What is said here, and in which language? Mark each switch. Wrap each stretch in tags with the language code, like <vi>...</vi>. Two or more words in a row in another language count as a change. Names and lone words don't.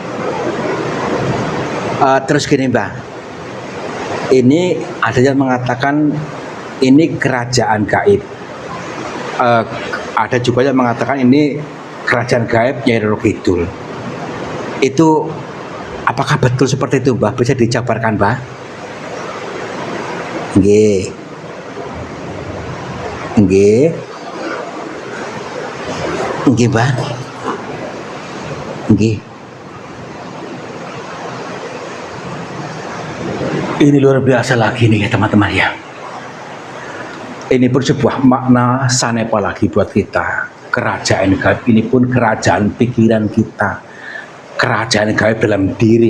<id>Terus gini Mbah, ini ada yang mengatakan ini kerajaan gaib. Ada juga yang mengatakan ini kerajaan gaib Nyai Roro Kidul. Itu apakah betul seperti itu Mbah? Bisa dijabarkan Mbah? Nggih. Nggih. Nggih Mbah. Nggih. Ini luar biasa lagi nih ya teman-teman ya. Ini pun sebuah makna sanepa lagi buat kita. Kerajaan gaib ini pun kerajaan pikiran kita, kerajaan gaib dalam diri.</id>